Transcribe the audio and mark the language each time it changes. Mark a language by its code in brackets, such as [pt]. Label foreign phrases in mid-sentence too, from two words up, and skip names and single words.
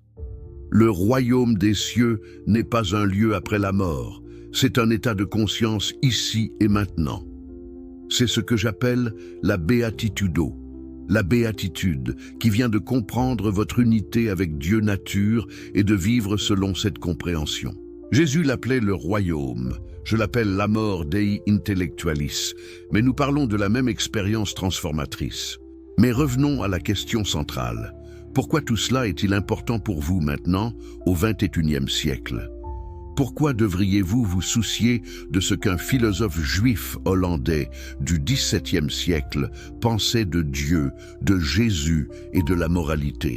[fr] Le royaume des cieux n'est pas un lieu après la mort, c'est un état de conscience ici et maintenant. C'est ce que j'appelle la béatitudo, la béatitude qui vient de comprendre votre unité avec Dieu nature et de vivre selon cette compréhension. Jésus l'appelait le royaume, je l'appelle l' [la] amor dei intellectualis, [fr] mais nous parlons de la même expérience transformatrice. Mais revenons à la question centrale. Pourquoi tout cela est-il important pour vous maintenant, au XXIe siècle? Pourquoi devriez-vous vous soucier de ce qu'un philosophe juif hollandais du XVIIe siècle pensait de Dieu, de Jésus et de la moralité?